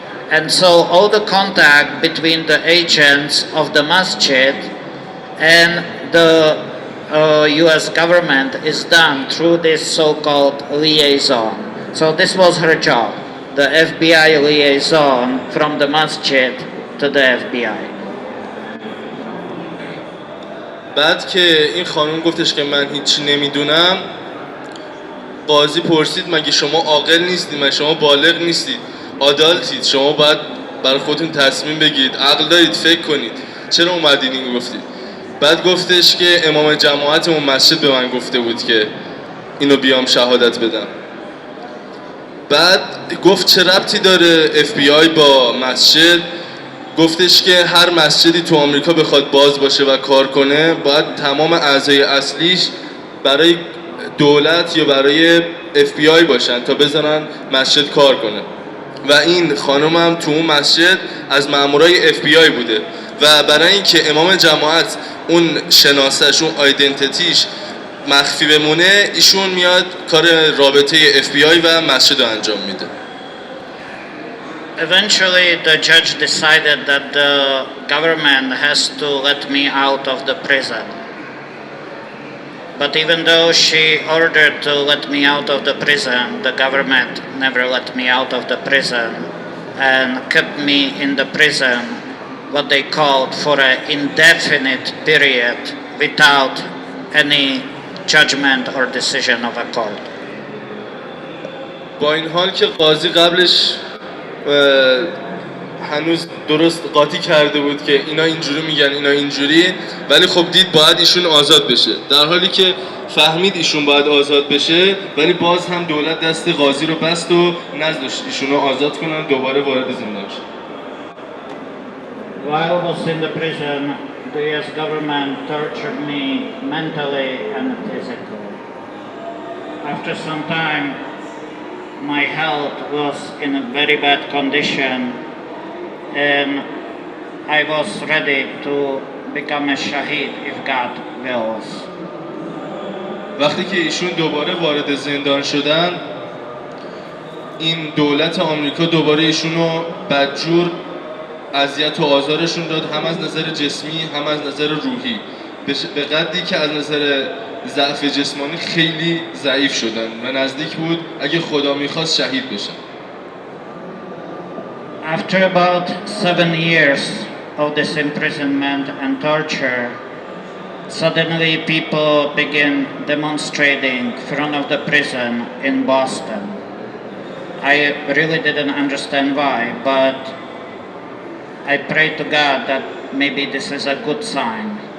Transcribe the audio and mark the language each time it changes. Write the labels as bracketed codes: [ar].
[en] And so all the contact between the agents of the masjid and the US government is done through this so-called liaison. So this was her job, the FBI liaison from the masjid to the FBI. [fa] بعد که این خانم گفتش که من هیچی نمیدونم، قاضی پرسید مگه شما عاقل نیستید؟ مگه شما بالغ نیستید؟ آدالتید، شما باید برای خودتون تصمیم بگیرید، عقل دارید، فکر کنید، چرا اومدین اینو گفتید؟ بعد گفتش که امام جماعت اون مسجد به من گفته بود که اینو بیام شهادت بدم. بعد گفت چه ربطی داره FBI با مسجد؟ گفتش که هر مسجدی تو آمریکا بخواد باز باشه و کار کنه باید تمام اعضای اصلیش برای دولت یا برای FBI باشن تا بزنن مسجد کار کنه. و این خانم هم تو اون مسجد از مامورای FBI بوده و برای اینکه امام جماعت اون شناسش، اون آیدنتیتیش مخفی بمونه، ایشون میاد کار رابطه FBI و مسجد رو انجام میده. [en] Eventually the judge decided that the government has to let me out of the prison. But even though she ordered to let me out of the prison, the government never let me out of the prison and kept me in the prison, what they called, for an indefinite period without any judgment or decision of a court. [fa] با این حال که قاضی قبلش هنوز درست قاطی کرده بود که اینا اینجوری میگن اینا اینجوری، ولی خب دید باید ایشون آزاد بشه، در حالی که فهمید ایشون باید آزاد بشه ولی باز هم دولت دست قاضی رو بست و نذاشت ایشون رو آزاد کنن، دوباره وارد زندان شد. [en] While I was in the prison, the US government tortured me mentally and physically. After some time, my health was in a very bad condition and I was ready to become a shahid if God wills. [fa] وقتی که ایشون دوباره وارد زندان شدن، این دولت آمریکا دوباره ایشونو بدجور اذیت و آزارشون داد، هم از نظر جسمی هم از نظر روحی، به قدری که از نظر ضعف جسمانی خیلی ضعیف شدن و نزدیک بود اگه خدا میخواست شهید بشن. [en] After about 7 years of this imprisonment and torture, suddenly people began demonstrating in front of the prison in Boston. I really didn't understand why, but I prayed to God that maybe this is a good sign.